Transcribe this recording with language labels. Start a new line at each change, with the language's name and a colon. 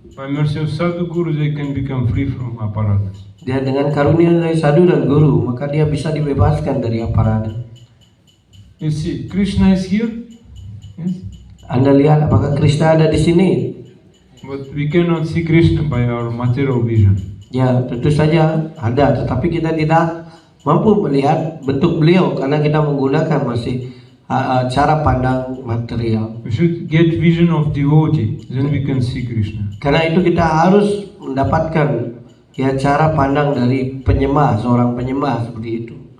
English: By mercy of Sadhu Guru, they can become free from aparadhas.
Indonesian: Dia dengan karunia dari sadhu dan guru, maka dia bisa dibebaskan dari aparada.
English: You see, Krishna is here. Yes.
Indonesian: Anda lihat apakah Krishna ada di sini?
English: But we cannot see Krishna by our material vision.
Indonesian: Ya, tentu saja ada, tetapi kita tidak mampu melihat bentuk beliau karena kita menggunakan masih cara pandang material.
English: We should get vision of devotee, then we can see Krishna.
Indonesian: Karena itu kita harus mendapatkan ya cara pandang dari penyembah, seorang penyembah seperti itu.